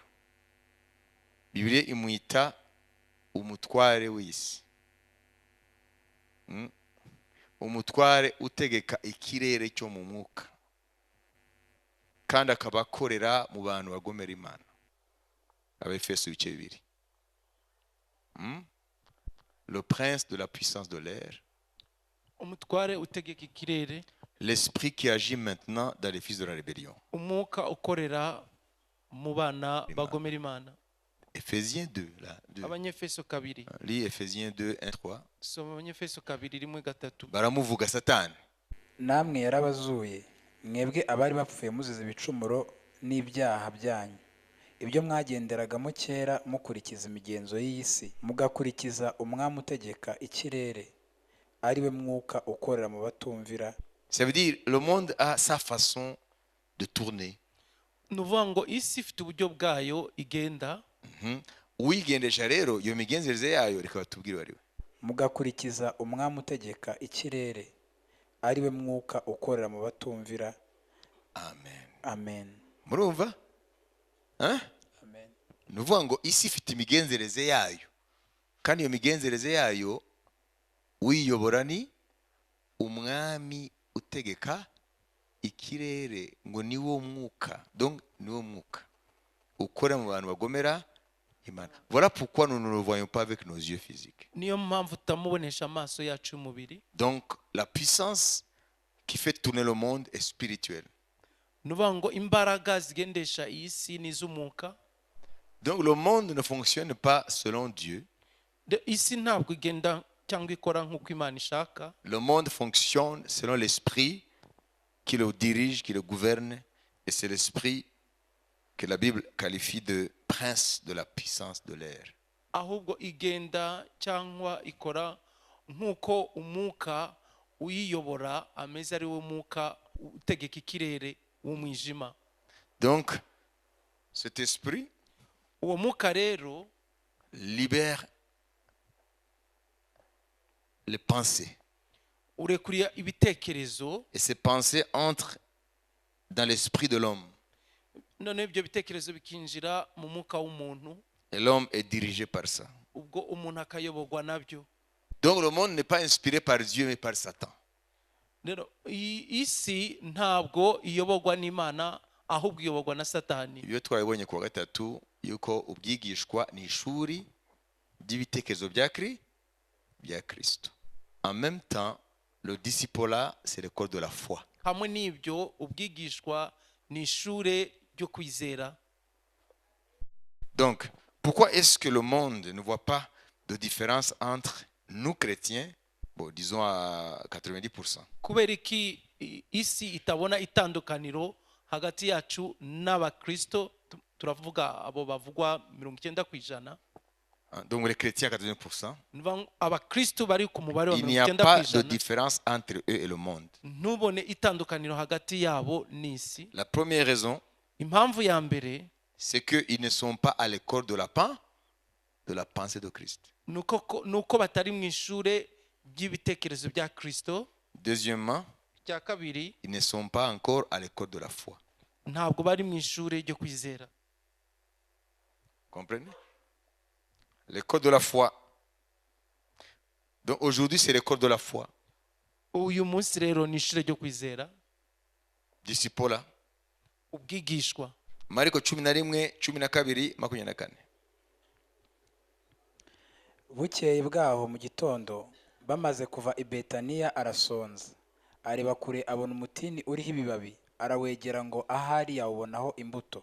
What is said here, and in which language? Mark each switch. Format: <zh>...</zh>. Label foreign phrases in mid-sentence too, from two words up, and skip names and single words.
<rw>Bibiliya imwita umutware w'isi, umutware utegeka ikirere cyo mu mwuka, kandi akaba akorera mu bantu bagomera Imana. Abefeso ibice 2.</rw> <fr>Le prince de la puissance de l'air,</fr> <rw>Umutware utegeka ikirere,</rw> <fr>l'esprit qui agit maintenant dans les fils de la rébellion.</fr> <rw>umwuka ukorera mu bana bagomera Imana.</rw> <fr>Ephésiens 2, là.</fr> <rw>Abanyefeso 2.</rw> <fr>Lis Ephésiens 2, 1, 3.</fr> <rw>Soma Abanyefeso 2:1-3. Baramuvuga Satani. namwe yarabazuye mwebwe abari bapfuye muzize ibicumuro n'ibyaha byanyu, ibyo mwagenderagamo kera mukurikiza imigenzo y'iyi si, mugakurikiza umwami utegeka ikirere, ari we mwuka ukorera mu batumvira.</rw> <fr>Ça veut dire le monde a sa façon de tourner.</fr> <rw>Nuvuga ngo isi ifite uburyo bwayo igenda, Uwigendesha rero iyo migenzereze yayo, reka batubwire bari we. Mugakurikiza umwami utegeka ikirere, ari we mwuka ukorera mu batumvira. Amen. Amen. Murumva? Hein? Amen. Nuvuga ngo isi ifite imigenzereze yayo, kandi iyo migenzereze yayo uyiyobora ni umwami utegeka ikirere, ngo ni wo mwuka. Donc ni wo mwuka ukora mu bantu bagomera Imana.</rw> <fr>Voilà pourquoi nous ne le voyons pas avec nos yeux physiques.</fr> <rw>niyo mpamvu tutamubonesha amaso yacu y'umubiri.</rw> <fr>Donc la puissance qui fait tourner le monde est spirituelle.</fr> <rw>Nuvuga ngo imbaraga zigendesha iyi si ni iz'umwuka.</rw> <fr>Donc le monde ne fonctionne pas selon Dieu.</fr> <rw>Isi ntabwo igenda cyangwa ikora nk'uko Imana ishaka.</rw> <fr>Le monde fonctionne selon l'esprit qui le dirige, qui le gouverne, et c'est l'esprit que la Bible qualifie de prince de la puissance de l'air.</fr> <rw>Ahubwo igenda cyangwa ikora nk'uko umwuka uyiyobora ameze ari we mwuka utegeka ikirere w'umwijima.</rw> <fr>Donc cet esprit</fr> <rw>Uwo mwuka rero</rw> <fr>libère les pensées.</fr> <rw>urekuriye ibitekerezo,</rw> <fr>Et ces pensées entrent dans l'esprit de l'homme.</fr> <rw>none ibyo bitekerezo bikinjira mu mwuka w'umuntu,</rw> <fr>Et l'homme est dirigé par ça.</fr> <rw>ubwo umuntu akayoborwa nabyo.</rw> <fr>Donc le monde n'est pas inspiré par Dieu mais par Satan.</fr> <rw>Rero isi ntabwo iyoborwa n'Imana, ahubwo iyoborwa na Satani. Iyo twabibonye kuwa gatatu yuko ubwigishwa ni ishuri ry'ibitekerezo bya Kristo.</rw> <fr>En même temps, le discipolat, c'est l'école de la foi.</fr> <rw>Hamwe n'ibyo ubwigishwa ni ishure ryo kwizera.</rw> <fr>Donc, pourquoi est-ce que le monde ne voit pas de différence entre nous chrétiens, bon, disons à 90%,</fr> <rw>Kubera iki isi itabona itandukaniro hagati yacu n'abakristo, turavuga abo bavugwa 90%.</rw> <fr>donc les chrétiens à 80%,</fr> <rw>Abakristo bari ku mubare wa</rw> <fr>il n'y a pas de 90%, différence entre eux et le monde.</fr> <rw>ntubone itandukaniro hagati yabo n'isi.</rw> <fr>La première raison,</fr> <rw>Impamvu ya mbere</rw> <fr>c'est qu'ils ne sont pas à l'école de la pensée de Christ.</fr> <rw>nuko batari mu ishure ry'ibitekerezo bya Kristo.</rw> <fr>Deuxièmement,</fr> <rw>cya kabiri,</rw> <fr>ils ne sont pas encore à l'école de la foi.</fr> <rw>ntabwo bari mu ishuri ryo kwizera.</rw> <fr>Comprenez? L'école de la foi. Donc aujourd'hui, c'est l'école de la foi.</fr> <rw>Uyu munsi rero ni ishuri ryo kwizera,</rw> <fr>Discipola.</fr> <rw>ubwigishwa. Mariko 11:12-24. bukeye bwaho mu gitondo bamaze kuva i Betaniya arasonza, areba kure abona umutini uriho ibibabi, arawegera ngo ahari yawubonaho imbuto.</rw>